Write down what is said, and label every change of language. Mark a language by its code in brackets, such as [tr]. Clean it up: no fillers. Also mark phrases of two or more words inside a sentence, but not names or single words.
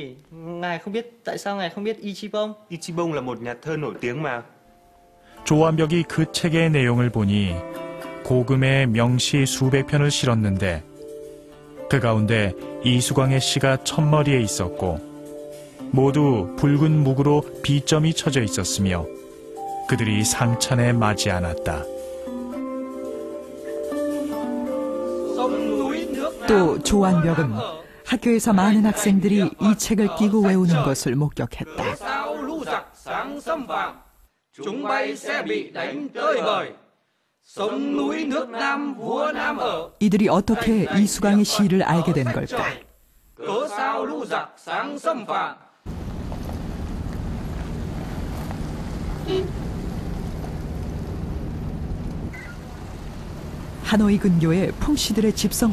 [ko] 조안벽이 그 책의 내용을 보니 고금의 명시 수백 편을 실었는데 그 가운데 이수광의 시가 첫머리에 있었고 모두 붉은 묵으로 비점이 쳐져 있었으며 그들이 상찬에 맞지 않았다. 또 조안벽은 학교에서 많은 학생들이 이 책을 끼고 외우는 것을 목격했다. [vi] Chúng bay sẽ bị đánh tơi bời. Sông núi nước Nam vua Nam ở. [ko] 이들이 어떻게 이수광의 시를 알게 된 걸까? [vi] Cớ sao lũ giặc sáng xâm phạm. [ko] 하노이 근교의 풍씨들의 집성